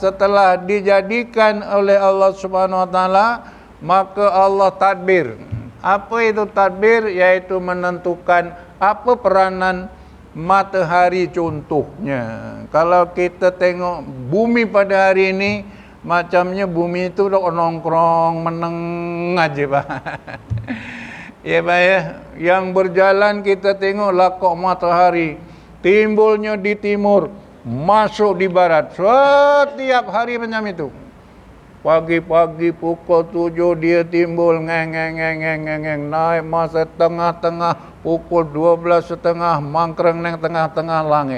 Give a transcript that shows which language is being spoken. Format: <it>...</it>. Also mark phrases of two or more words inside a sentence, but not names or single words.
<ms>Setelah dijadikan oleh</ms> <ar>Allah Subhanahu wa taala,</ar> <ms>maka Allah tadbir. Apa itu tadbir? Yaitu menentukan apa peranan matahari contohnya. Kalau kita tengok bumi pada hari ini, macamnya bumi itu</ms> <jv>nongkrong meneng</jv> <ms>aja Pak. Ya Pak ya, yang berjalan kita tengok lakok matahari, timbulnya di timur, masuk di barat. Setiap hari macam itu. Pagi-pagi pukul 7 dia timbul, ngeng, naik masa tengah-tengah, pukul 12.30</ms> <jv>mangkreng neng</jv> <ms>tengah-tengah langit.</ms>